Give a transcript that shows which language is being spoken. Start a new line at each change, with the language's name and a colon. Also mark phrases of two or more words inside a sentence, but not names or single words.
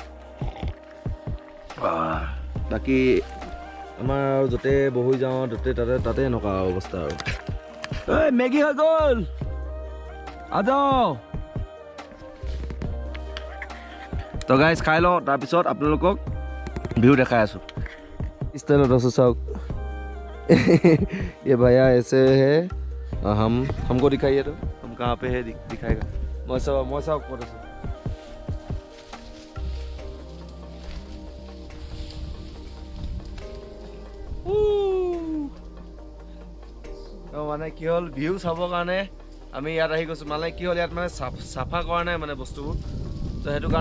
Assamese: বাকী আমাৰ য'তে বহি যাওঁ তাতে এনেকুৱা অৱস্থা আৰু ঐ মেগী হৈ গ'ল তো গাইজ খাই লওঁ তাৰপিছত আপোনালোকক ভিউ দেখাই আছোঁ ষ্টাইলত আছোঁ চাওক
Hindi: ये भैया ऐसे है हमको दिखाइए तो हम कहाँ पे है दिखाएगा मैं सब
Assamese: ক'ত আছোঁ মানে কি হ'ল ভিউ চাবৰ কাৰণে আমি ইয়াত আহি গৈছোঁ মানে কি হ'ল ইয়াত মানে চাফা কৰা নাই মানে বস্তুবোৰ তো সেইটো কাৰণে